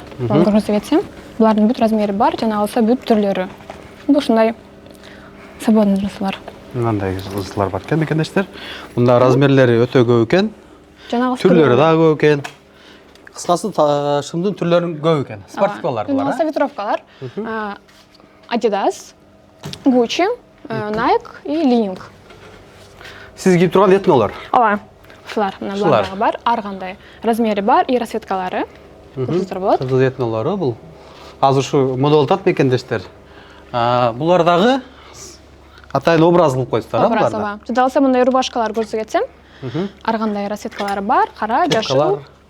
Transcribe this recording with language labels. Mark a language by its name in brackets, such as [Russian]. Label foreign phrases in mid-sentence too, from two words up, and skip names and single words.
[Kyrgyz] Муну көрсөтүп кетсем, булардын бүт размери бар, жана калса бүт түрлөрү. Бул ушундай свободный джинсалар. Мындай джинсалар бар экен, мекендештер. Мында размерлери өтө көп экен. Жана калса түрлөрү дагы көп экен. Кыскасы шымдын түрлөрү көп экен. Спортивкалар булар. Жана калса ветровкалар. Adidas, Gucci, Nike и Li-Ning. Siz giyip turgan etnolар? Ооба. Ушулар мына булар бар, ар кандай размери бар и расцветкалары. Көрсөтүп болот. Кыргыз этнолору бул. Азыр ушу мода болуп атат мекендештер. Булар дагы атайын образ кылып койсуздар, а буларда? Ооба. Жада калса мындай рубашкалар көрсөтүп кетсем, ар кандай расцветкалары бар, кара, жашыл.